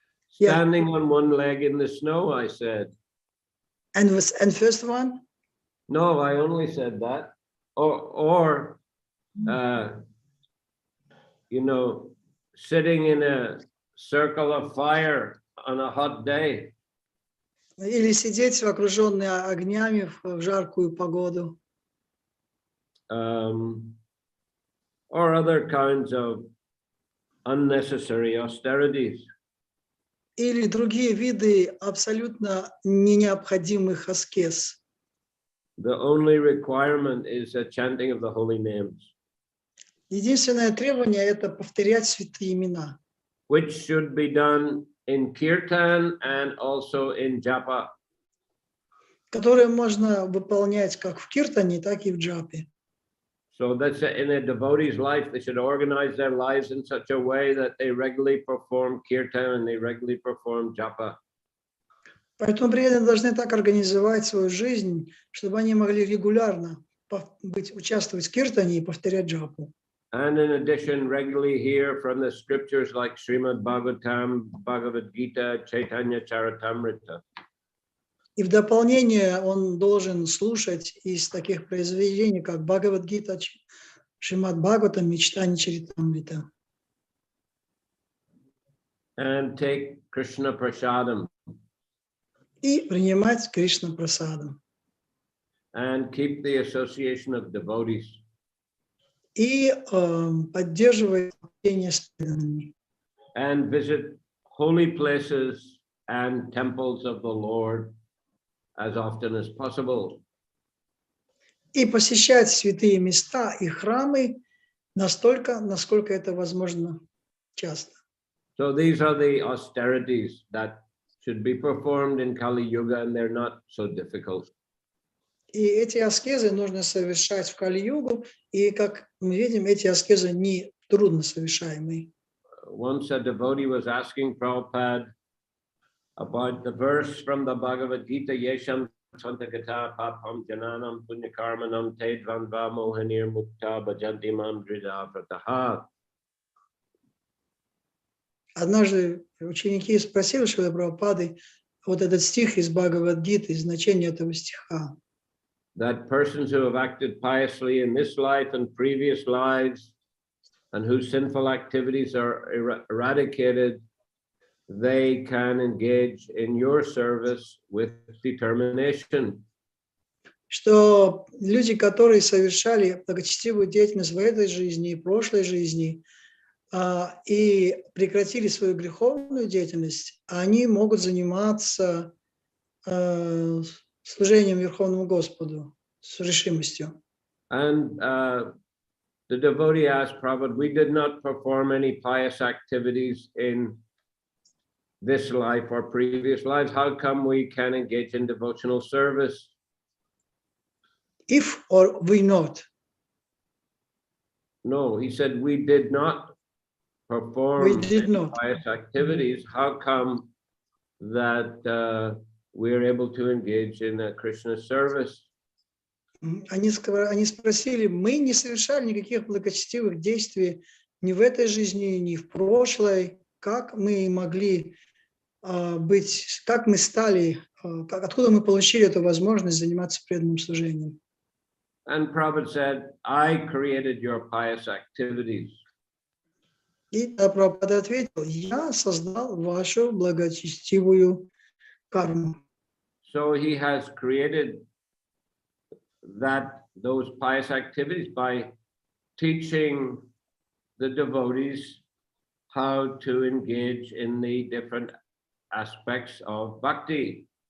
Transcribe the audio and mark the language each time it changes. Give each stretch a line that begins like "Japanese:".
English: standing on one leg in the snow, I said. And first one? No, I only said that. Or you know, sitting in a circle of fire on a hot day.
Russian: Или сидеть окруженный огнями в жаркую погоду.
English: Or other kinds of unnecessary austerities.
Russian: Или другие виды абсолютно необходимых аскез.
English: The only requirement is a chanting of the holy names.
Russian: Единственное требование – это повторять святые имена.
English: Which should be done in kirtan and also in japa.
Russian: Которые можно выполнять как в киртане, так и в джапе.
English: So that's in a devotee's life, they should organize their lives in such a way that they regularly perform kirtan and they regularly perform japa.
Russian: Поэтому преданные должны так организовать свою жизнь, чтобы они могли регулярно участвовать в киртане и повторять джапу.
English: And in addition, regularly hear from the scriptures like Shrimad Bhagavatam, Bhagavad Gita, Chaitanya Charitamrita.
Russian: И в дополнение он должен слушать из таких произведений, как Бхагавад-гита, Шримад Бхагаватам и Чайтанья Чаритамрита.
English: And take Krishna Prasadam.
Russian: И принимать Кришна прасадам.
English: And keep the association of devotees.
Russian: И поддерживать общение с преданными.
English: And visit holy places and temples of the Lord as often as possible.
Russian: И посещать святые места и храмы настолько, насколько это возможно часто.
English: So these are the austerities that should be performed in Kali Yuga, and they're not so difficult.
Russian: И эти аскезы нужно совершать в Кали-югу, и, как мы видим, эти аскезы не трудно совершаемые.
English: Once a devotee was asking Prabhupada about the verse from the Bhagavad Gita,
Sanskrit: Yesham Santagata Papam Jananam Punyakarmanam Tedvanva Mohanir Mukta Bhajantimam Drida Prataha.
Russian: Однажды ученики спросили Шрилы Прабхупады вот этот стих из Бхагавад-гиты, значение этого стиха.
English: That persons who have acted piously in this life and previous lives and whose sinful activities are eradicated, they can engage in your service with determination.
Russian: Что люди, которые совершали благочестивую деятельность в этой жизни и прошлой жизни, и прекратили свою греховную деятельность, они могут заниматься служением Верховному Господу с решимостью.
English: And the devotee asked Prabhupada, we did not perform any pious activities in this life or previous lives. How come we can engage in devotional service? If or we not? No, he said we did not perform pious activities. How come that we're able to engage in a Krishna service?
Russian: Они спросили, мы не совершали никаких благочестивых действий ни в этой жизни, ни в прошлой. Как мы могли быть, как мы стали, откуда мы получили эту возможность заниматься преданным служением?
English: And Prabhupada said, I created your pious activities.
Russian: И Прабхупада ответил, я создал вашу благочестивую карму.
English: So he has created that those pious activities by teaching the devotees how to engage in the different aspects of bhakti.